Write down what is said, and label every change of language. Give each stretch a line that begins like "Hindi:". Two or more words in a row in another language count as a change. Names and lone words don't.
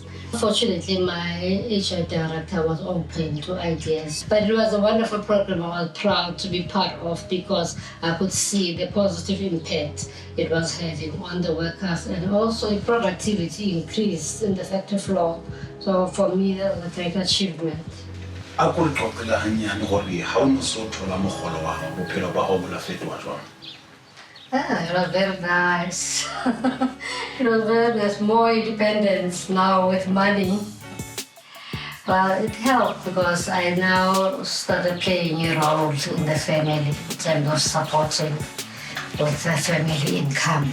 English: Fortunately, my HR director was open to ideas. But it was a wonderful program I was proud to be part of because I could see the positive impact it was having on the workers, and also the productivity increased in the factory floor. So for me, that was a great achievement.
Southern Sotho: A ko re qoqela hanyane gore ha o no so thola mogolo wa gago bophelo ba gago bo la fetoha jwang?
English: It was very nice. It was very nice. More independence now with money. Well, it helped because I now started playing a role in the family in terms of supporting with the family income.